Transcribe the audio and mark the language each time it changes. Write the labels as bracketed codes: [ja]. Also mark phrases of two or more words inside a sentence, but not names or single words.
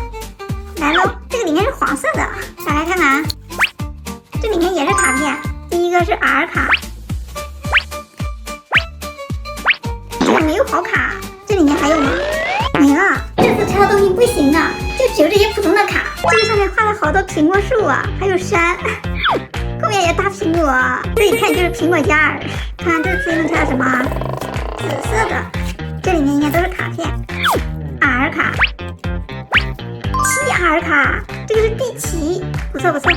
[zh] 來嘍，這個裡面是黃色的，打開看看啊，這裡面也是卡片，第一個是 R 卡，這個沒有好卡，這裡面還有嗎？沒了，這次抽的東西不行啊，就只有這些普通的卡。這個上面畫了好多蘋果樹啊，還有山。後面也大蘋果，這一看就是蘋果嘉兒。看看這次能抽到什麼啊？紫色的，這裡面應該都是卡片。R 卡，7R 卡，這個是地奇，不錯不錯。